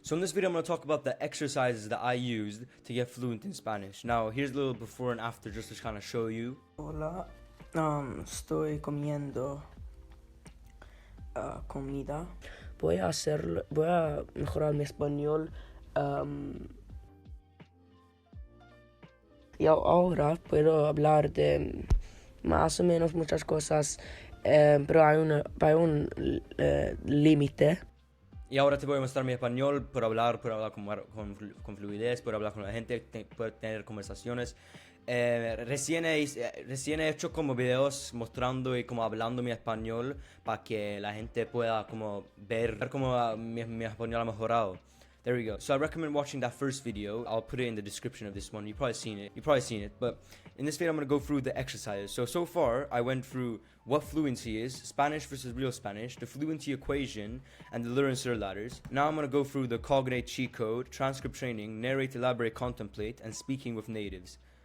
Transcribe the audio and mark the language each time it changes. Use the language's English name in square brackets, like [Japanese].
[English] So in this video I'm going to talk about the exercises that I used to get fluent in Spanish. Now here's a little before and after just to kind of show you. [Spanish] Hola, estoy comiendo comida. Voy a mejorar mi español. Y ahora puedo hablar de más o menos muchas cosas, pero hay un límite. Y ahora te voy a mostrar mi español, puedo hablar con fluidez, puedo hablar con la gente, puedo tener conversaciones. Recién he hecho como videos mostrando y como hablando mi español para que la gente pueda como ver cómo mi español ha mejorado. [English] There we go. So I recommend watching that first video. I'll put it in the description of this one. You've probably seen it. But in this video, I'm going to go through the exercises. So far, I went through what fluency is, Spanish versus real Spanish, the fluency equation, and the learn and ladders. Now I'm going to go through the Cognate cheat code, transcript training, narrate, elaborate, contemplate, and speaking with natives.